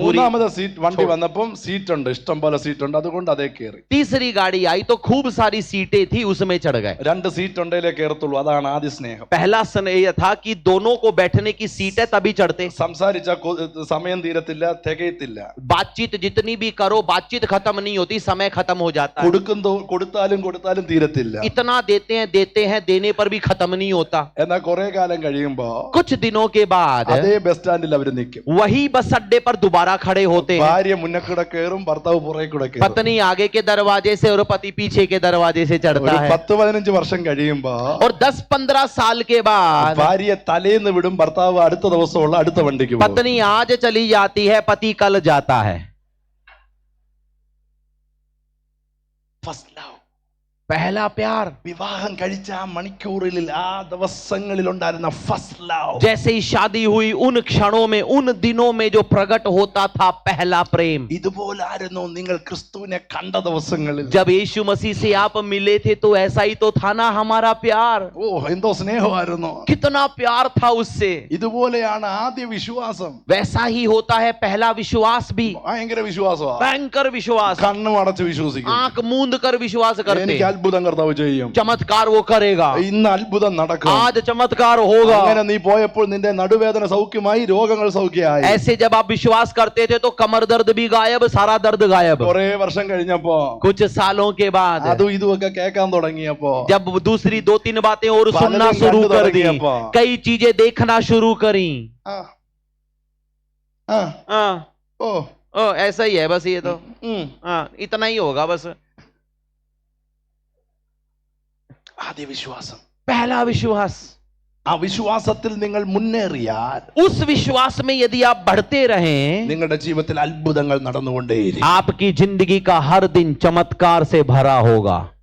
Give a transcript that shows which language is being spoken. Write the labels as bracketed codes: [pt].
[ml] മൂന്നാമത്തെ സീറ്റ് വണ്ടി വന്നപ്പം സീറ്റ് ഉണ്ട്, ഇഷ്ടം പോലെ സീറ്റ് ഉണ്ട്, അതുകൊണ്ട് അതേ കയറി. [hi] तीसरी गाड़ी आई तो खूब सारी सीटें थी, उसमें चढ़ गए. [ml] രണ്ട് സീറ്റ് ഉണ്ടേലേ കയറത്തുള്ളൂ, അതാണ് ആദ്യ സ്നേഹം. [hi] पहला स्नेह था कि दोनों को बैठने की सीट है तभी चढ़ते. [ml] സംസാരിച്ച സമയം തീരത്തില്ല, തികയത്തില്ല. [hi] बातचीत जितनी भी करो बातचीत खत्म नहीं होती, समय खत्म हो जाता है. [ml] കൊടുത്താലും തീരത്തില്ല. [hi] इतना देते हैं देने पर भी खत्म नहीं होता. [ml] എന്നാൽ കുറെ കാലം കഴിയുമ്പോ [hi] कुछ दिनों के बाद [ml] അതേ ബസ് സ്റ്റാൻഡിൽ അവർ നിൽക്കും. [hi] वही बस अड्डे पर दोबारा खड़े होते हैं. [ml] ഭാര്യ മുന്നേ കൂടെ കയറും, ഭർത്താവ് പുറകെ കൂടെ കയറും. [hi] पत्नी आगे के दरवाजे से और पति पीछे के दरवाजे से चढ़ता है. [ml] 10-15 വർഷം കഴിയുമ്പോ [hi] और 10-15 साल के बाद [ml] ഭാര്യ തലേന്ന് വിടും, ഭർത്താവ് അടുത്ത ദിവസമുള്ള അടുത്ത വണ്ടിക്ക് പോകും. [hi] पत्नी आज चली जाती है, पति कल जाता है. [en] first love, [hi] पहला प्यार. [ml] വിവാഹം കഴിച്ച ആ മണിക്കൂറിൽ ആ ദിവസങ്ങളിൽ ഉണ്ടായിരുന്ന ഫസ്റ്റ് ലവ്, [hi] जैसे ही शादी हुई उन क्षणों में उन दिनों में जो प्रकट होता था पहला प्रेम. [ml] ഇതുപോലായിരുന്നു നിങ്ങൾ ക്രിസ്തുവിനെ കണ്ട ദിവസങ്ങളിൽ. [hi] जब यीशु मसीह से आप मिले थे तो ऐसा ही तो था ना हमारा प्यार. [ml] ഓ എന്തോ സ്നേഹമായിരുന്നു, [hi] कितना प्यार था उससे. [ml] ഇതുപോലെയാണ് ആദ്യ വിശ്വാസം. [hi] वैसा ही होता है पहला विश्वास भी. [ml] ഭയങ്കര വിശ്വാസമാണ്, [hi] भयंकर विश्वास. [ml] കണ്ണും അടച്ച് വിശ്വസിക്കും. [hi] आंख मूंद कर विश्वास करते. [ml] എനിക്ക് അത്ഭുതം കർത്താവ് ചെയ്യും, [hi] चमत्कार वो करेगा. [ml] ഇന്ന് അത്ഭുതം നടക്കും, [hi] आज चमत्कार होगा. [ml] അങ്ങനെ നീ പോയപ്പോൾ നിന്റെ നടുവേദന സൗഖ്യമായി, രോഗങ്ങൾ സൗഖ്യമായി. [hi] ऐसे जब आप विश्वास करते थे तो कमर दर्द भी गायब, सारा दर्द गायब. [ml] കുറെ വർഷം കഴിഞ്ഞപ്പോ [hi] कुछ सालों के बाद [ml] അതും ഇതുമൊക്കെ കേൾക്കാൻ തുടങ്ങിയപ്പോ [hi] जब दूसरी 2-3 बातें और पहले सुनना दिन शुरू गंद कर दौड़ दी, गया पा। कई चीजें देखना शुरू करी. [ml] ആ, ആ, [hi] हाँ, [ml] ഓ, [hi] ऐसा ही है बस ये तो. [ml] ഉം. [hi] हाँ, इतना ही होगा बस. [ml] ആദ്യ വിശ്വാസം, [hi] पहला विश्वास. [ml] ആ വിശ്വാസത്തിൽ നിങ്ങൾ മുന്നേറിയാൽ [hi] उस विश्वास में यदि आप बढ़ते रहें, [ml] നിങ്ങളുടെ ജീവിതത്തിൽ അത്ഭുതങ്ങൾ നടന്നുകൊണ്ടേയിരിക്കും. [hi] आपकी जिंदगी का हर दिन चमत्कार से भरा होगा.